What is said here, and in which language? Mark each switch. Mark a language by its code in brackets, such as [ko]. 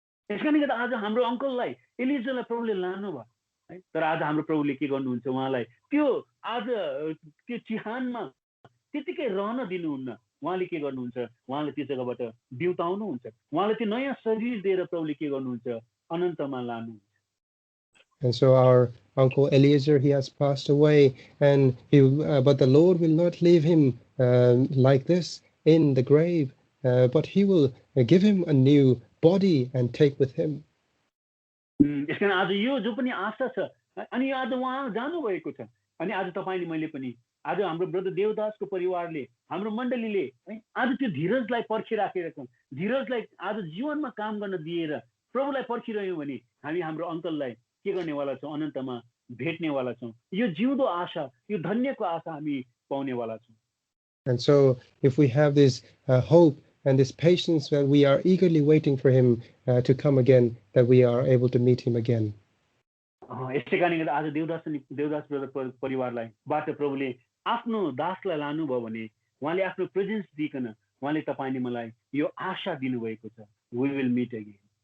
[ne] यसकारणले गर्दा आज हाम्रो अङ्कललाई एलिजालाई प्रभुले लानु भयो है तर आज हाम्रो प्रभुले के गर्नुहुन्छ उहाँलाई त्यो आज त्यो चिहानमा त्यतिकै रहन दिनुहुन्न उहाँले के गर्नुहुन्छ उहाँले त्यो जग्गाबाट बिउताउनुहुन्छ उहाँले त्यो नयाँ शरीर दिएर प्रभुले के गर्नुहुन्छ अनन्तमा लानुहुन्छ। [en] And so our uncle Eliezer, he has passed away, and but the Lord will not leave him like this in the grave, but he will give him a new body and take with him. [ne] यसकारण आज यो जो पनि आशा छ अनि आज उहाँ जानुभएको छ अनि आज तपाईले मैले पनि आज हाम्रो ब्रदर देवदासको परिवारले हाम्रो मण्डलीले आज त्यो धीरजलाई पर्खिराखेका छौँ धीरजलाई आज जीवनमा काम गर्न दिएर प्रभुलाई पर्खिरह्यौँ भने हामी हाम्रो अङ्कललाई के गर्नेवाला छौँ अनन्तमा भेट्नेवाला छौँ यो जिउँदो आशा यो धन्यको आशा हामी पाउनेवाला छौँ। [en] And so if we have this hope and this patience that we are eagerly waiting for him to come again, that we are able to meet him again. [ne] यसै कारणले गर्दा आज देवदास ब्रदर परिवारलाई बाट प्रभुले आफ्नो दासलाई लानुभयो भने उहाँले आफ्नो प्रेजेन्स दिइकन उहाँले तपाईले मलाई यो आशा दिनुभएको छ [en] we will meet again.